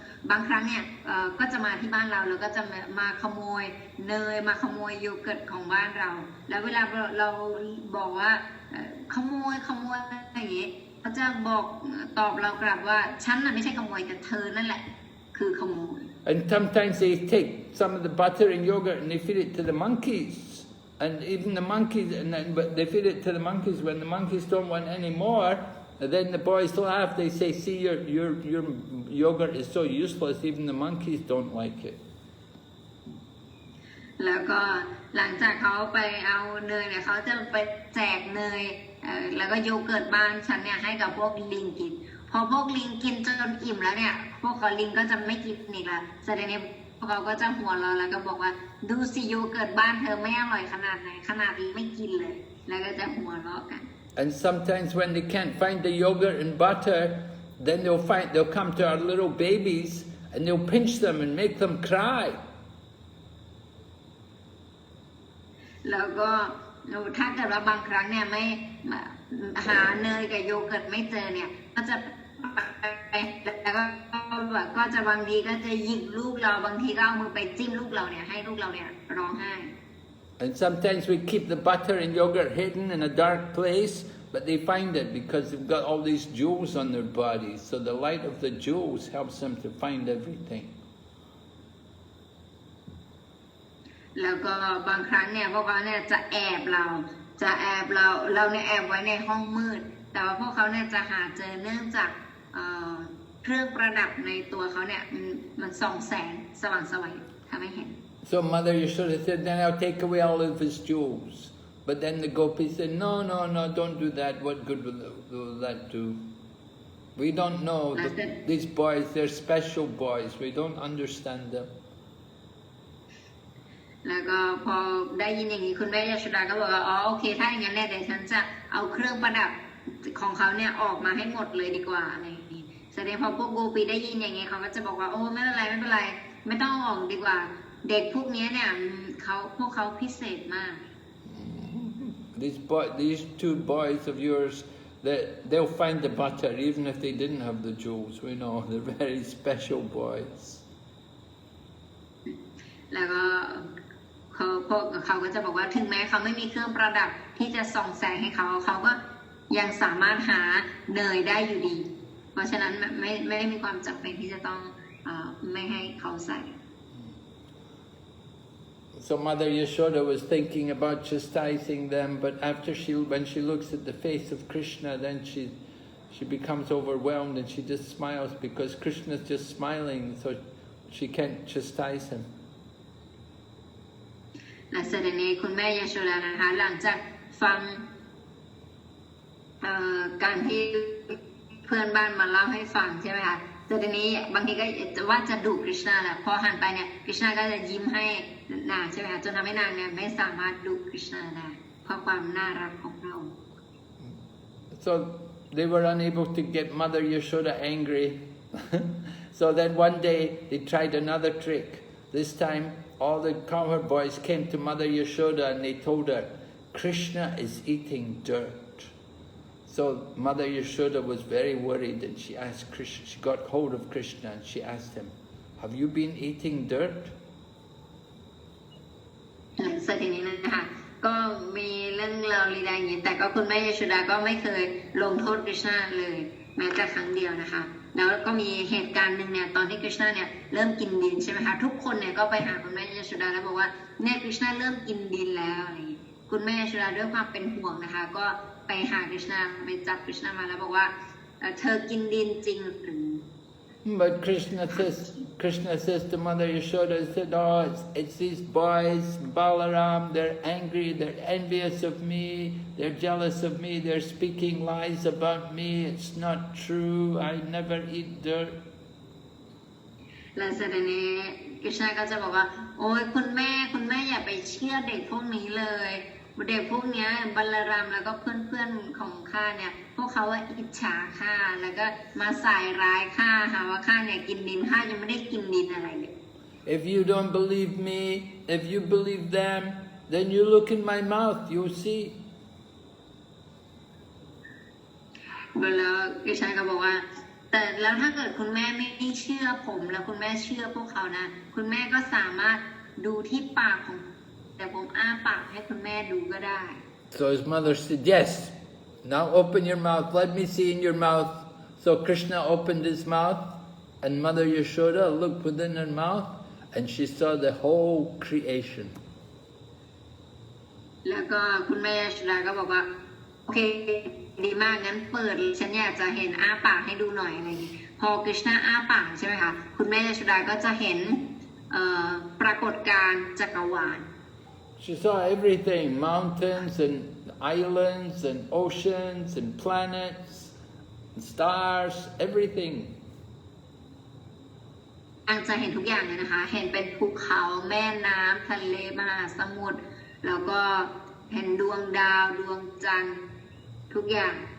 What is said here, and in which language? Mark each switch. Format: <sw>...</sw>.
<th>บางครั้งเนี่ยก็จะมาที่บ้านเราแล้วก็จะมาขโมยเนยมาขโมยโยเกิร์ตของบ้านเราแล้วเวลาเราบอกว่าขโมยอะไรอย่างงี้เขาจะบอกตอบเรากลับว่าฉันน่ะไม่ใช่ขโมยแต่เธอนั่นแหละคือขโมย</th> <en>And sometimes they take some of the butter and yogurt and they feed it to the monkeys. And even the monkeys, but they feed it to the monkeys. When the monkeys don't want any more, then the boys laugh. They say, see, your yogurt is so useless, even the monkeys don't like it.</en> <th>แล้วก็หลังจากเขาไปเอาเนยเนี่ยเขาจะไปแจกเนยแล้วก็โยเกิร์ตบ้านฉันเนี่ยให้กับพวกลิงกินพอพวกลิงกินจนอิ่มแล้วเนี่ยพวกลิงก็จะไม่กินอีกละแสดงในพวกเขาก็จะหัวเราะแล้วก็บอกว่าดูสิโยเกิร์ตบ้านเธอไม่อร่อยขนาดไหนขนาดไม่กินเลยแล้วก็จะหัวเราะกัน</th> <en>And sometimes when they can't find the yogurt and butter, then they'll come to our little babies and they'll pinch them and make them cry.</en> <th>แล้วก็ถ้าเกิดว่าบางครั้งเนี่ยไม่หาเนยกับโยเกิร์ตไม่เจอเนี่ยก็จะไปแล้วก็ แบบก็จะบางทีก็จะหยิกลูกเราบางทีก็เอามือไปจิ้มลูกเราเนี่ยให้ลูกเราเนี่ยร้องไห้</th> <en>And sometimes we keep the butter and yogurt hidden in a dark place, but they find it because they've got all these jewels on their bodies. So the light of the jewels helps them to find everything.</en> <th>แล้วก็บางครั้งเนี่ยพวกเขาเนี่ยจะแอบเราเนี่ยแอบไว้ในห้องมืดแต่ว่าพวกเขาเนี่ยจะหาเจอเนื่องจากเครื่องประดับในตัวเขาเนี่ยมันส่องแสงสว่างไสวทำให้เห็น</th> <en>So Mother Yashoda said, then I'll take away all of his jewels. But then the gopis said, no, don't do that. What good will that do? We don't know. These boys, they're special boys. We don't understand them.</en> <th>แล้วก็พอได้ยินอย่างนี้คุณแม่ยาโชดาก็บอกว่าอ๋อโอเคถ้าอย่างนั้นเนี่ยเดี๋ยวฉันจะเอาเครื่องประดับของเขาเนี่ยออกมาให้หมดเลยดีกว่าอะไรอย่างนี้แสดงพอพวกโกปีได้ยินอย่างนี้เขาก็จะบอกว่าโอ้ไม่เป็นไรไม่ต้องออกดีกว่าเด็กพวกนี้เนี่ยพวกเขาพิเศษมาก</th> <en>These two boys of yours, they'll find the butter even if they didn't have the jewels. We know they're very special boys.</en> <th>แล้วก็พวกเขาก็จะบอกว่าถึงแม้เขาไม่มีเครื่องประดับที่จะส่องแสงให้เขาก็ยังสามารถหาเนยได้อยู่ดีเพราะฉะนั้นไม่ได้มีความจำเป็นที่จะต้องไม่ให้เขาใส่</th> <en>So Mother Yashoda was thinking about chastising them, but when she looks at the face of Krishna, then she becomes overwhelmed and she just smiles because Krishna's just smiling, so she can't chastise him.</en> <th>และเสด็จนี้คุณแม่ยาโชดานะคะหลังจากฟังการที่เพื่อนบ้านมาเล่าให้ฟังใช่ไหมคะเสด็จนี้บางทีก็ว่าจะดุกฤษณาแหละพอหันไปเนี่ยกฤษณาก็จะยิ้มให้นางใช่ไหมคะจนทำให้นางเนี่ยไม่สามารถดุกฤษณาได้เพราะความน่ารักของเรา</th> <en>So they were unable to get Mother Yashoda angry. So then one day they tried another trick. This time all the cowherd boys came to Mother Yashoda and they told her, Krishna is eating dirt. So Mother Yashoda was very worried and she asked Krishna, she got hold of Krishna and she asked him, have you been eating dirt?</en> <th>สทีนี้นะคะก็มีเรื่องราวลีลาอย่างนี้แต่ก็คุณแม่ยาโชดาก็ไม่เคยลงโทษกฤษณาเลยแม้แต่ครั้งเดียวนะคะแล้วก็มีเหตุการณ์หนึ่งเนี่ยตอนที่กฤษณาเนี่ยเริ่มกินดินใช่ไหมคะทุกคนเนี่ยก็ไปหาคุณแม่ยาโชดาแล้วบอกว่าเนี่ยกฤษณาเริ่มกินดินแล้วอะไรอย่างนี้คุณแม่ยาโชดาด้วยความเป็นห่วงนะคะก็ไปหากฤษณาไปจับกฤษณามาแล้วบอกว่าเธอกินดินจริงหรือ</th> <en>But Krishna says to Mother Yashoda, said, oh, it's these boys, Balaram, they're angry, they're envious of me, they're jealous of me, they're speaking lies about me, it's not true, I never eat dirt.</en> <th>และเสด็จนี้กฤษณาก็จะบอกว่าโอ้ยคุณแม่อย่าไปเชื่อเด็กพวกนี้เลยเด็กพวกนี้บัลลารามแล้วก็เพื่อนของข้าเนี่ยพวกเขาว่าอิจฉาข้าแล้วก็มาใส่ร้ายข้าหาว่าข้าเนี่ยกินดินข้ายังไม่ได้กินดินอะไรเลย</th> <en>If you don't believe me, if you believe them, then you look in my mouth, you'll see.</en> <th>แล้วกฤษณาก็บอกว่าแต่แล้วถ้าเกิดคุณแม่ไม่เชื่อผมแล้วคุณแม่เชื่อพวกเขานะคุณแม่ก็สามารถดูที่ปากของแต่ผมอ้าปากให้คุณแม่ดูก็ได้</th> <en>So his mother said, yes, now open your mouth, let me see in your mouth. So Krishna opened his mouth and Mother Yashoda looked within her mouth and she saw the whole creation.</en> <th>แล้วก็คุณแม่ยาโชดาก็บอกว่าโอเคดีมากงั้นเปิดฉันอยากจะเห็นอ้าปากให้ดูหน่อยอะไรอย่างนี้พอกฤษณาอ้าปากใช่ไหมคะคุณแม่ยาโชดาก็จะเห็นปรากฏการณ์จักรวาล</th> <en>She saw everything, mountains and islands and oceans and planets and stars, everything.</en> <th>นางจะเห็นทุกอย่างเลยนะคะเห็นเป็นภูเขาแม่น้ำทะเลมหาสมุทรแล้วก็เห็นดวงดาวดวงจันทร์ทุกอย่าง</th>